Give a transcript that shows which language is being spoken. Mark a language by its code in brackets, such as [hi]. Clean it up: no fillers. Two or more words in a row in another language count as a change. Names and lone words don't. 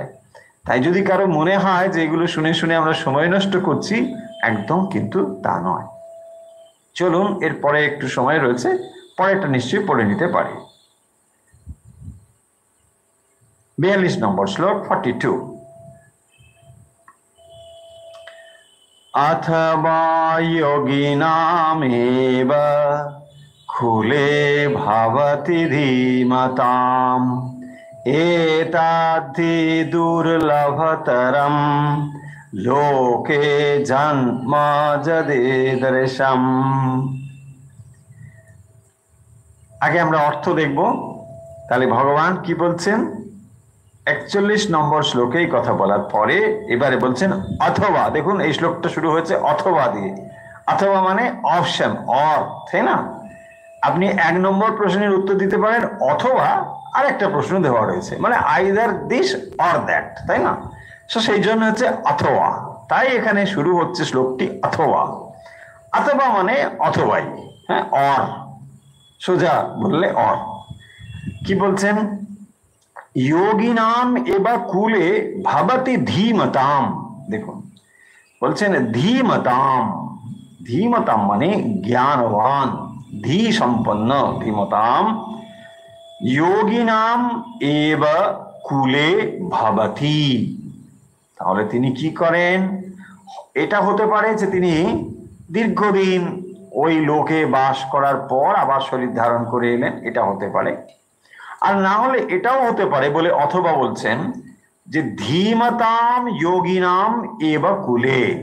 [bn] তাই যদি কারো মনে হয় যে এগুলো শুনে শুনে আমরা সময় নষ্ট করছি, একদম কিন্তু তা নয়। চলুন, এরপরে একটু সময় রয়েছে, পরেরটা নিশ্চয়ই পড়ে নিতে পারি। 42 নম্বর শ্লোক, 42। [sa] अथवा योगिनामेव खुले भवति धीमताम् एतद्धि दुर्लभतरं लोके जन्म यदीदृशम्। [bn] আগে আমরা অর্থ দেখব, তাহলে ভগবান কি বলছেন 41 নম্বর শ্লোকে এই কথা বলার পরে এবারে বলছেন অথবা। দেখুন, এই শ্লোকটা শুরু হয়েছে অথবা দিয়ে। অথবা মানে অপশন, অর, তাই না? আপনি 1 নম্বর প্রশ্নের উত্তর দিতে পারেন, অথবা আরেকটা প্রশ্ন দেওয়া রয়েছে, মানে [en] either this or that, [bn] তাই না? সেই জন্য হচ্ছে অথবা। তাই এখানে শুরু হচ্ছে শ্লোকটি অথবা। অথবা মানে অথবাই, হ্যাঁ, অর, সোজা বললে অর। কি বলছেন? [sa] योगी नाम एवं कूले भवति धीमताम। [bn] देखो বলছেন ধীমতাম। ধীমতাম মানে জ্ঞানবান, ধী সম্পন্ন, ধীমতাম। [sa] योगी नाम एवं कूले भवति, [bn] তাহলে তিনি কি করেন? এটা হতে পারে যে তিনি দীর্ঘদিন ওই লোকে বাস করার পর আবার শরীর ধারণ করে এলেন, এটা হতে পারে। আর না হলে এটাও হতে পারে বলে অথবা বলছেন যে [sa] ধীমতাম যোগিনাম এব কুলে।